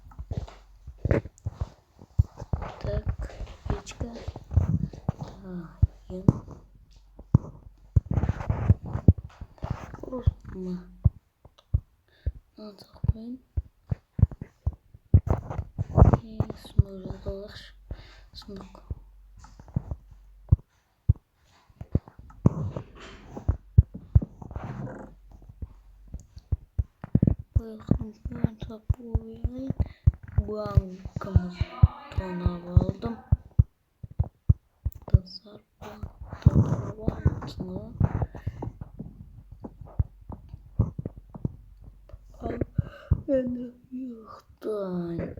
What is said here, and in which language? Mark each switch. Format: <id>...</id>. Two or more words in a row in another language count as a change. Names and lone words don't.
<ru>Так, печка. Просто надо коин. И снова доллар. Сундук.</ru> <tr>Ben tapuyu bankamızdan aldım. Tasar bankasını ben yıktım.</tr>